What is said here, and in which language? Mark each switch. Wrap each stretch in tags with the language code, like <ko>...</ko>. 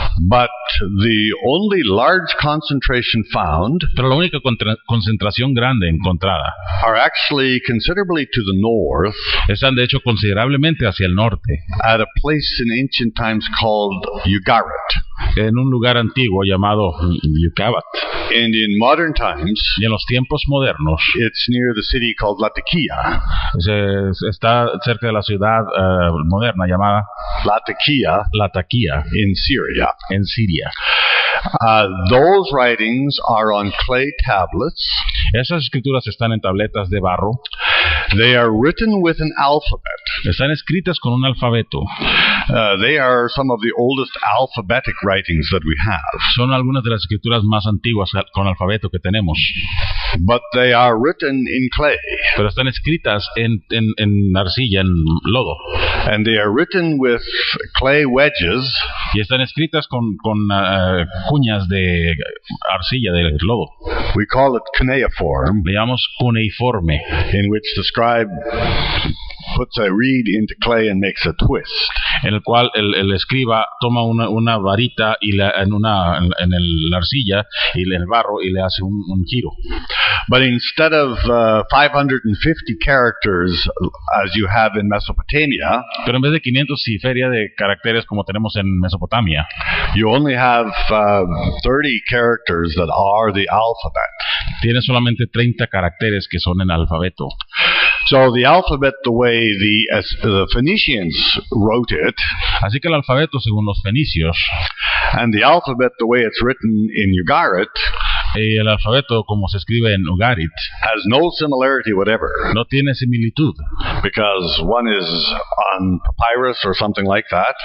<en>But the only large concentration found.</en> <es>Pero la única concentración grande encontrada.</es> <en>Are actually considerably to the north.</en> <es>Están de hecho considerablemente hacia el norte.</es> <en>At a place in ancient times called Ugarit.</en> <es>En un lugar antiguo llamado Yucabat.</es> <en>And in modern times.</en> <es>Y en los tiempos modernos.</es> <en>It's near the city called Latakia.</en> <es>Está cerca de la ciudad moderna llamada</es> <en>Latakia in Syria.</en> <es>En Siria.</es> <en>Those writings are on clay tablets.</en> <es>Esas escrituras están en tabletas de barro.</es> <en>They are written with an alphabet.</en> <es>Están escritas con un alfabeto.</es> <en>They are some of the oldest alphabetic writings that we have.</en> <es>Son algunas de las escrituras más antiguas con alfabeto que tenemos.</es> <en>But they are written in clay.</en> <es>Pero están escritas en arcilla, en lodo.</es> <en>And they are written with clay wedges.</en> <es>Y están escritas con cuñas de arcilla, de lodo.</es> <en>We call it cuneiform.</en> <es>Le llamamos cuneiforme.</es> <en>In which the scribe puts a reed into clay and makes a twist.</en> <es>En el cual el escriba toma una varita y la arcilla y en el barro y le hace un giro.</es> <en>But instead of 550 characters as you have in Mesopotamia,</en> <es>pero en vez de 500 y feria de caracteres como tenemos en Mesopotamia,</es> <en>you only have 30 characters that are the alphabet.</en> <es>Tiene solamente 30 caracteres que son en alfabeto.</es> <en>So the alphabet, the way the Phoenicians wrote it,</en> <es>así que el alfabeto según los fenicios,</es> <en>and the alphabet, the way it's written in Ugarit,</en> <es>y el alfabeto como se escribe en Ugarit,</es> <en>has no similarity whatever.</en> <es>No tiene similitud.</es> <en>Because one is on papyrus or something like that.</en>